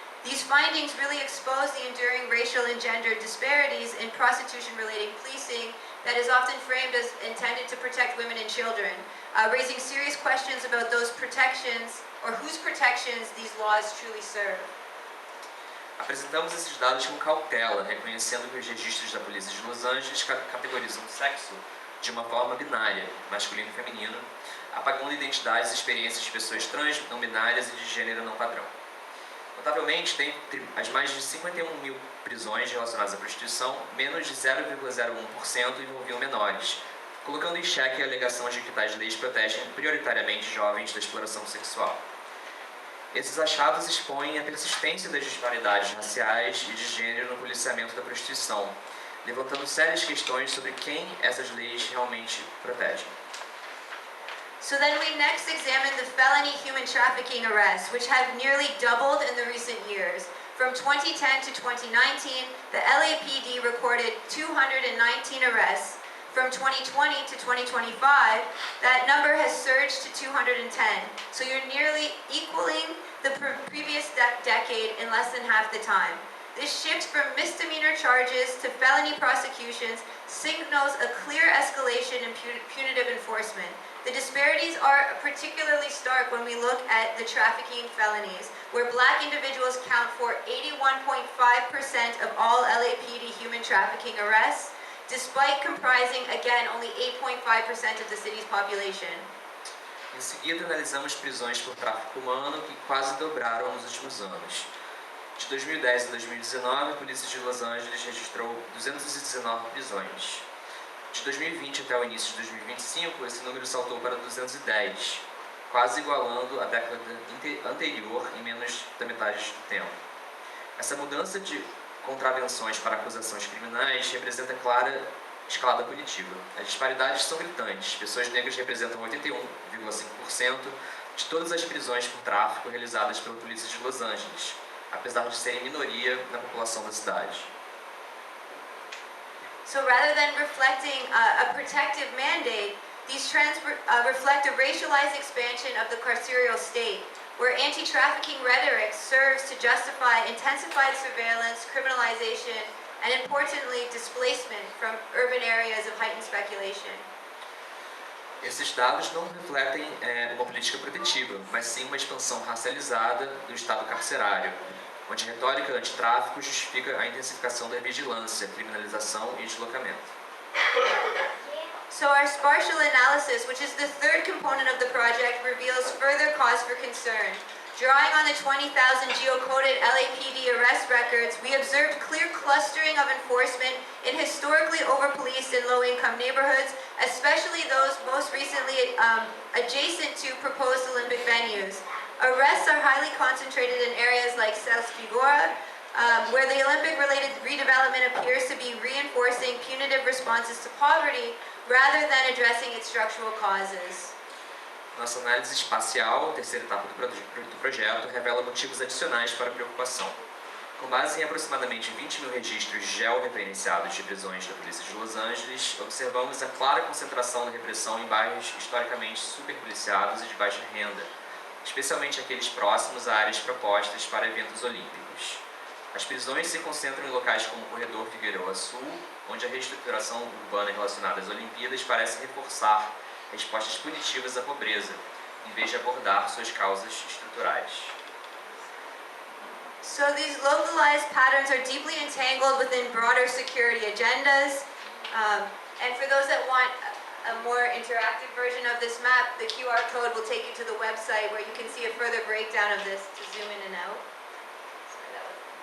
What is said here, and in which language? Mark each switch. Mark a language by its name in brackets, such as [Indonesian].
[English] These findings really expose the enduring racial and gender disparities in prostitution-related policing that is often framed as intended to protect women and children, raising serious questions about those protections or whose protections these laws truly serve. [Portuguese] Apresentamos esses dados com cautela, reconhecendo que os registros da Polícia de Los Angeles categorizam o sexo de uma forma binária, masculino e feminino, apagando identidades e experiências de pessoas trans, não binárias e de gênero não padrão. Notavelmente, tem as mais de 51 mil prisões relacionadas à prostituição, menos de 0,01% envolviam menores, colocando em xeque a alegação de que tais leis protegem prioritariamente jovens da exploração sexual. Esses achados expõem a persistência das disparidades raciais e de gênero no policiamento da prostituição, levantando sérias questões sobre quem essas leis realmente protegem. [English] So then we next examine the felony human trafficking arrests, which have nearly doubled in the recent years. From 2010 to 2019, the LAPD recorded 219 arrests. From 2020 to 2025, that number has surged to 210. So you're nearly equaling the previous decade in less than half the time. This shift from misdemeanor charges to felony prosecutions signals a clear escalation in punitive enforcement. The disparities are particularly stark when we look at the trafficking felonies, where Black individuals count for 81.5% of all LAPD human trafficking arrests, despite comprising, again, only 8.5% of the city's population. [Portuguese] Em seguida, analisamos prisões por tráfico humano, que quase dobraram nos últimos anos. De 2010 a 2019, a Polícia de Los Angeles registrou 219 prisões. De 2020 até o início de 2025, esse número saltou para 210, quase igualando a década anterior em menos da metade do tempo. Essa mudança de contravenções para acusações criminais representa clara escalada punitiva. As disparidades são gritantes. Pessoas negras representam 81,5% de todas as prisões por tráfico realizadas pela Polícia de Los Angeles, apesar de serem minoria na população da cidade. [English] So rather than reflecting a protective mandate, these trends reflect a racialized expansion of the carceral state, where anti-trafficking rhetoric serves to justify intensified surveillance, criminalization, and importantly, displacement from urban areas of heightened speculation. [Portuguese] Esses dados não refletem uma política protetiva, mas sim uma expansão racializada do Estado carcerário, onde a retórica antitráfico justifica a intensificação da vigilância, criminalização e deslocamento. [English] So our spatial analysis, which is the third component of the project, reveals further cause for concern, Drawing on the 20,000 geocoded LAPD arrest records, we observed clear clustering of enforcement in historically over-policed and low-income neighborhoods, especially those most recently adjacent to proposed Olympic venues. Arrests are highly concentrated in areas like South Figueroa, where the Olympic-related redevelopment appears to be reinforcing punitive responses to poverty rather than addressing its structural causes. [Portuguese] Nossa análise espacial, terceira etapa do projeto, revela motivos adicionais para a preocupação. Com base em aproximadamente 20 mil registros georreferenciados de prisões da Polícia de Los Angeles, observamos a clara concentração da repressão em bairros historicamente superpoliciados e de baixa renda, especialmente aqueles próximos a áreas propostas para eventos olímpicos. As prisões se concentram em locais como o Corredor Figueroa Sul, onde a reestruturação urbana relacionada às Olimpíadas parece reforçar respostas punitivas à pobreza, em vez de abordar suas causas estruturais. [English] So these localized patterns are deeply entangled within broader security agendas. And for those that want a more interactive version of this map, the QR code will take you to the website where you can see a further breakdown of this to zoom in and out. Sorry, that was...